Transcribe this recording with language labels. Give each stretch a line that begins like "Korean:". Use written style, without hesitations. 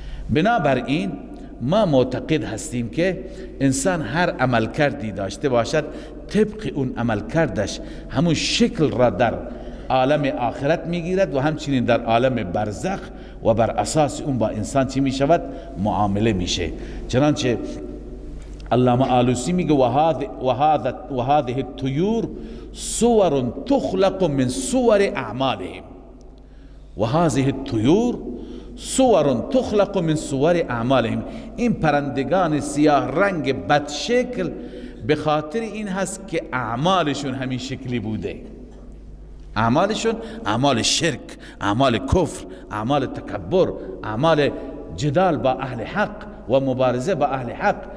Persian: بنابراین ما معتقد هستیم که انسان هر عمل کردی داشته باشد، طبق اون عمل کردش همون شکل را در عالم آخرت میگیرد و همچنین در عالم برزخ، و بر اساس اون با انسان چی میشود؟ معامله میشه. چنانچه علامه آلوسی میگه
Arabic: و هذه الطیور صور تخلق من صور اعمالهم، و هذه الطیور صور تخلق من صور اعمالهم.
Persian: این پرندگان سیاه رنگ بدشکل به خاطر این هست که اعمالشون همین شکلی بوده، اعمالشون اعمال شرک، اعمال کفر، اعمال تکبر، اعمال جدال با اهل حق و مبارزه با اهل حق.